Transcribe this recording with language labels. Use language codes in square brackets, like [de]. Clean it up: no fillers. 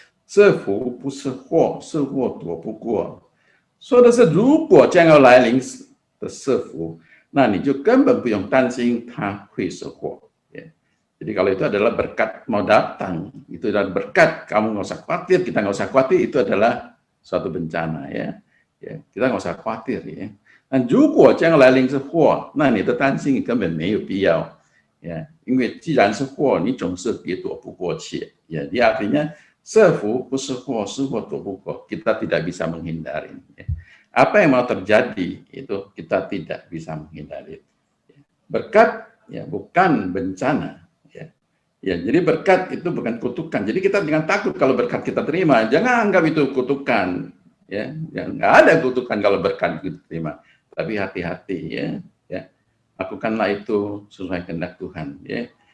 [zh] 是福不是祸，是祸躲不过。说的是如果将要来临的是福，那你就根本不用担心它会是祸。 [id] Ya. Jadi kalau itu adalah berkat mau datang, itu adalah berkat, kamu nggak usah khawatir, kita nggak usah khawatir, itu adalah suatu bencana ya. Ya, kita nggak usah khawatir ya. [zh] 那如果将来临是祸，那你的担心根本没有必要，ya，因为既然是祸，你总是也躲不过去，ya， [id] dia artinya [zh] 是福不是祸，是祸躲不过， [id] kita tidak bisa menghindari. Ya. Apa yang mau terjadi itu kita tidak bisa menghindari. Berkat ya bukan bencana. Ya. Ya, jadi berkat itu bukan kutukan. Jadi kita jangan takut kalau berkat kita terima, jangan anggap itu kutukan. Ya, nggak ada kutukan kalau berkat kita terima. Tapi hati-hati ya, lakukanlah itu sesuai kehendak Tuhan ya.